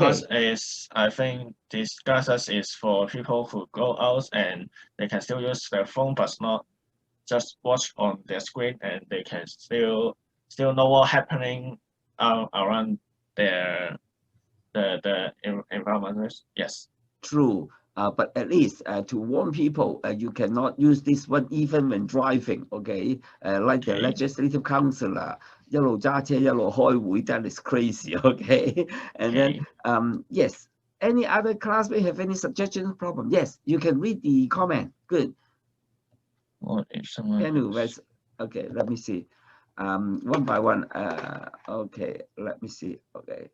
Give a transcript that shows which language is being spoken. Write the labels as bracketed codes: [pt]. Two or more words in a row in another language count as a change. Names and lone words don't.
[en] because I think this glasses is for people who go out and they can still use their phone, but not just watch on their screen, and they can still know what's happening around the environment. Yes. True, but at least to warn people, you cannot use this one even when driving. Okay, like the Okay. legislative councillor, [yue] 一路揸車一路開會, [en] that is crazy. Okay, and Okay. then yes. Any other classmate have any suggestions? Problem? Yes, you can read the comment. Good. What if someone? Anyways, okay, let me see. One by one. Okay, let me see. Okay.